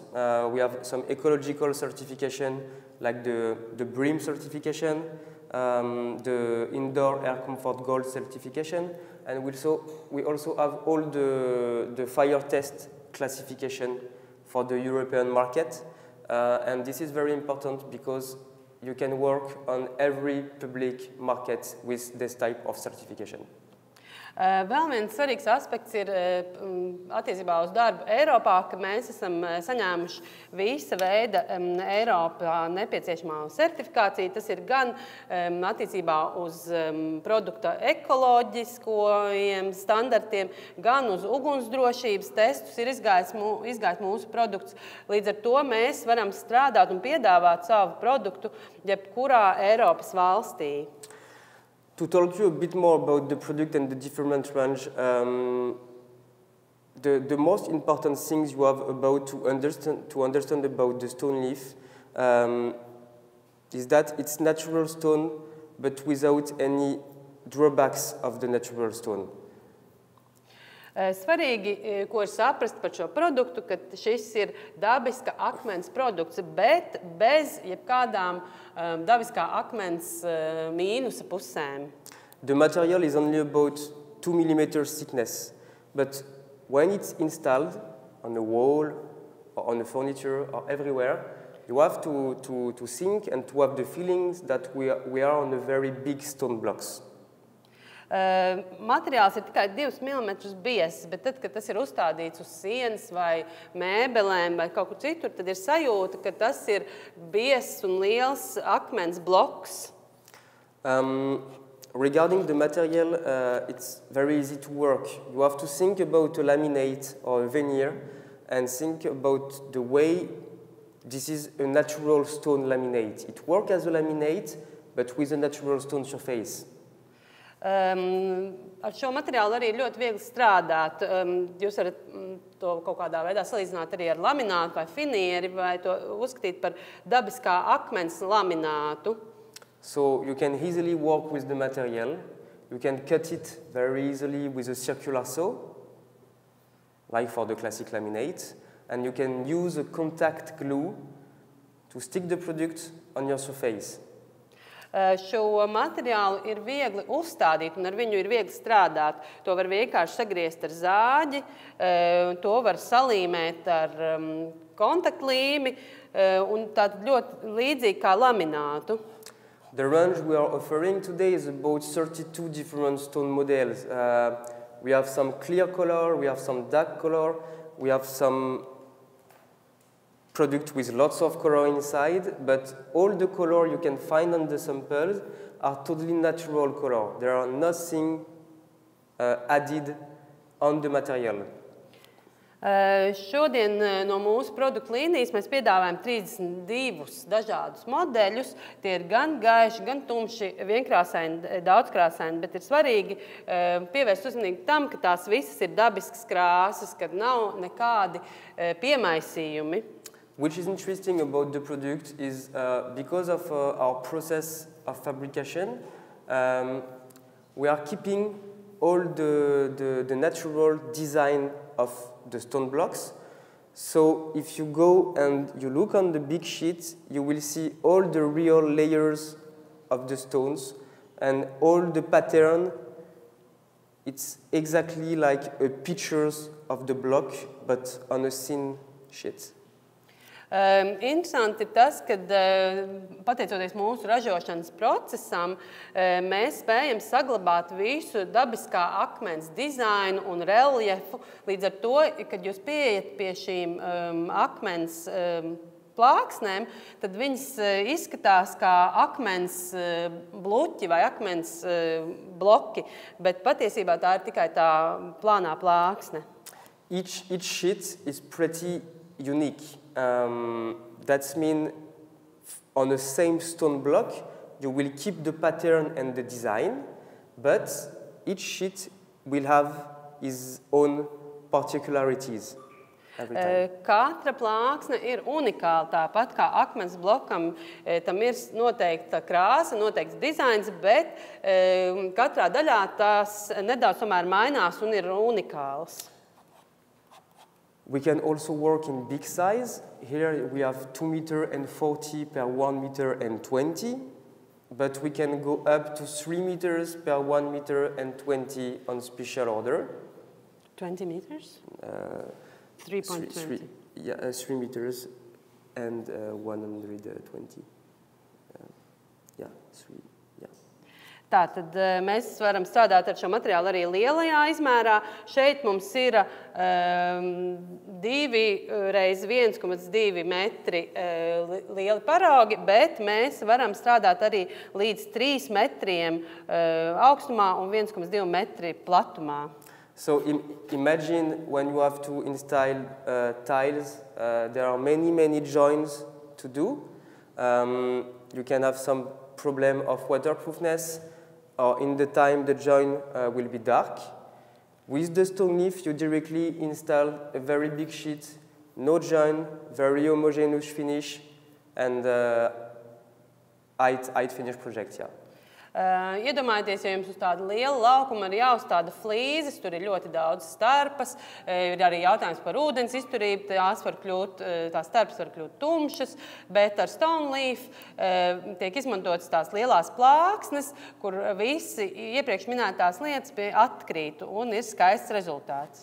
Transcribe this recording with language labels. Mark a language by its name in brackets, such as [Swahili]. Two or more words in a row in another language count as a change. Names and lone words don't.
[English] We have some ecological certification, like the BREEAM certification, the Indoor Air Comfort Gold certification, and we also have all the fire test classification for the European market. And this is very important because you can work on every public market with this type of certification. [Latvian] Vēl viens svarīgs aspekts ir attiecībā uz darbu Eiropā, ka mēs esam saņēmuši visa veida Eiropā nepieciešamā certifikācija. Tas ir gan attiecībā uz produkta ekoloģiskajiem standartiem, gan uz ugunsdrošības testus ir izgājis mūsu produkts. Līdz ar to mēs varam strādāt un piedāvāt savu produktu jebkurā Eiropas valstī. [English] To talk you a bit more about the product and the different range, the most important things you have about to understand about the StoneLeaf is that it's natural stone, but without any drawbacks of the natural stone. [Latvian] Svarīgi, ko ir saprast par šo produktu, ka šis ir dabiska akmens produkts, bet bez jebkādām dabiskā akmens mīnusa pusēm. [English] The material is only about 2 mm thickness, but when it's installed on a wall or on a furniture or everywhere, you have to think and to have the feelings that we are on a very big stone blocks. [Latvian] Materiāls ir tikai 2 mm biezs, bet tad, kad tas ir uzstādīts uz sienas vai mēbelēm vai kaut kur citur, tad ir sajūta, ka tas ir biezs un liels akmens bloks. [English] Regarding the material, it's very easy to work. You have to think about a laminate or a veneer and think about the way this is a natural stone laminate. It works as a laminate, but with a natural stone surface. [Latvian] Ar šo materiālu arī ļoti viegli strādāt. Jūs varat to kaut kādā veidā salīdzināt arī ar laminātu vai finieri, vai to uzskatīt par dabiskā akmens laminātu. [English] So you can easily work with the material. You can cut it very easily with a circular saw, like for the classic laminate. And you can use a contact glue to stick the product on your surface. [Latvian] Šo materiālu ir viegli uzstādīt un ar viņu ir viegli strādāt. To var vienkārši sagriezt ar zāģi, to var salīmēt ar kontaktlīmi un tātad ļoti līdzīgi kā laminātu. [English] The range we are offering today is about 32 different stone models. We have some clear color, we have some dark color, we have some product with lots of color inside, but all the color you can find on the samples are totally natural color. There are nothing added on the material. [Latvian] Šodien no mūsu produktu līnijas mēs piedāvājam 32 dažādus modeļus. Tie ir gan gaiši, gan tumši, vienkrāsaini, daudzkrāsaini, bet ir svarīgi pievērst uzmanību tam, ka tās visas ir dabiskas krāsas, kad nav nekādi piemaisījumi. [English] Which is interesting about the product is because of our process of fabrication, we are keeping all the natural design of the stone blocks. So if you go and you look on the big sheet, you will see all the real layers of the stones and all the pattern. It's exactly like a pictures of the block, but on a thin sheet. [Latvian] Interesanti ir tas, ka pateicoties mūsu ražošanas procesam, mēs spējam saglabāt visu dabiskā akmens dizainu un reljefu. Līdz ar to, kad jūs pieejat pie šīm akmens plāksnēm, tad viņas izskatās kā akmens bluķi vai akmens bloki, bet patiesībā tā ir tikai tā plānā plāksne. [English] Each sheet is pretty unique. That means on the same stone block, you will keep the pattern and the design, but each sheet will have its own particularities every time. [Latvian] Katra plāksne ir unikāla, tāpat kā akmens blokam. Tam ir noteikta krāsa, noteikts dizains, bet katrā daļā tās nedaudz tomēr mainās un ir unikāls. [English] We can also work in big size. Here we have 2.40 meters per 1.20 meters, but we can go up to 3 meters per 1.20 meters on special order. 20 meters? 3.20. Yeah, 3 meters and 120. Yeah, 3. [Latvian] Tātad mēs varam strādāt ar šo materiālu arī lielajā izmērā. Šeit mums ir 2 reiz 1,2 metri lieli paraugi, bet mēs varam strādāt arī līdz 3 metriem augstumā un 1,2 metri platumā. [English] So imagine when you have to install tiles, there are many joints to do. You can have some problem of waterproofness, or in the time the joint will be dark. With the StoneLeaf, you directly install a very big sheet, no joint, very homogeneous finish, and height finish project. Yeah. [Latvian] Iedomājieties, ja jums uz tādu lielu laukumu ir jāuzstāda flīzes, tur ir ļoti daudz starpas, ir arī jautājums par ūdens izturību, tās starpas var kļūt tumšas, bet ar StoneLeaf tiek izmantotas tās lielās plāksnes, kur visi iepriekš minētās lietas atkrīt un ir skaists rezultāts.